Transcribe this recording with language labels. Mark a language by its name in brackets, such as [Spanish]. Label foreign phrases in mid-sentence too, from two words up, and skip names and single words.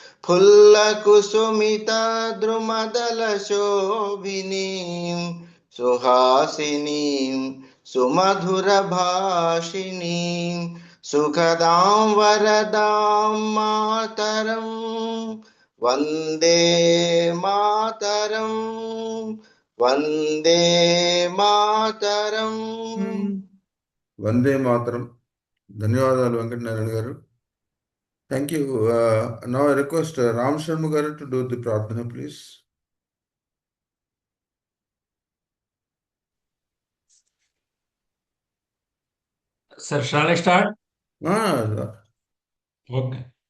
[Sanskrit] फुल्लकुसुमितद्रुमदलशोभिनीं सुहासिनीं सुमधुरभाषिणीं सुखदां वरदां मातरं वन्दे मातरं वन्दे मातरम् Vande Mataram. [Telugu] ధన్యవాదాలు వెంకటనారాయణ గారు. [English] Thank you. Now I request Ram Sharma garu to do the pradhana, please. Sir, shall I start? Okay.